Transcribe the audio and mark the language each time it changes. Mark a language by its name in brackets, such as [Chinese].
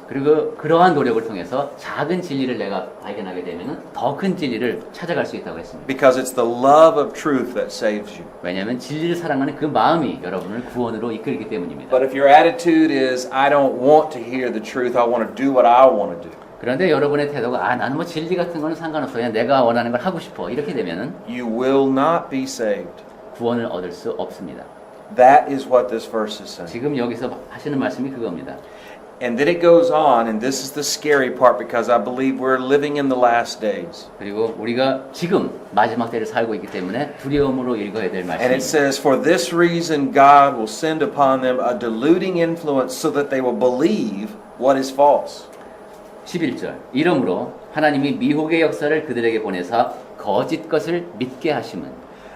[Korean] 그리고 그러한 노력을 통해서 작은 진리를 내가 발견하게 되면 더 큰 진리를 찾아갈 수 있다고 했습니다. [English] Because it's the love of truth that saves you. [Korean] 왜냐하면 진리를 사랑하는 그 마음이 여러분을 구원으로 이끌기 때문입니다. [English] But if your attitude is, I don't want to hear the truth, I want to do what I want to do. [Korean] 그런데 여러분의 태도가 나는 뭐 진리 같은 거는 상관없어 그냥 내가 원하는 걸 하고 싶어 이렇게 되면은 [English] You will not be saved. [Korean] 구원을 얻을 수 없습니다. [English] That is what this verse is saying. [Korean] 지금 여기서 하시는 말씀이 그겁니다. [English] And then it goes on, and this is the scary part because I believe we're living in the last days. [Korean] 그리고 우리가 지금 마지막 때를 살고 있기 때문에 두려움으로 읽어야 될 [English] And it says, For this reason God will send upon them a deluding influence so that they will believe what is false. [Korean] 11절 이러므로 하나님이 미혹의 역사를 그들에게 보내사 거짓 것을 믿게 하심은